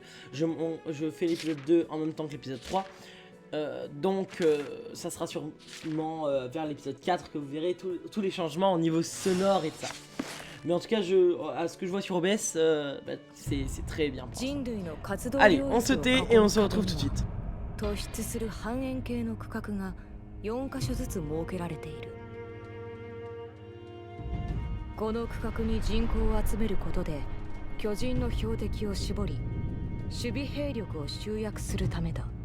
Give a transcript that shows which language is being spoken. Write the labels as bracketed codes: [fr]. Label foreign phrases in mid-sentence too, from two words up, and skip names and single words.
[fr] Je fais l'épisode 2 en même temps que l'épisode 3. Donc ça sera sûrement vers l'épisode 4 que vous verrez tous les changements au niveau sonore et de ça. Mais en tout cas, à ce que je vois sur OBS, bah, c'est très bien. Allez, on se tait et on se retrouve tout de suite. [ja] 突出する半円形の区画が4カ所ずつ設けられている。この区画に人口を集めることで巨人の標的を絞り守備兵力を集約するためだ。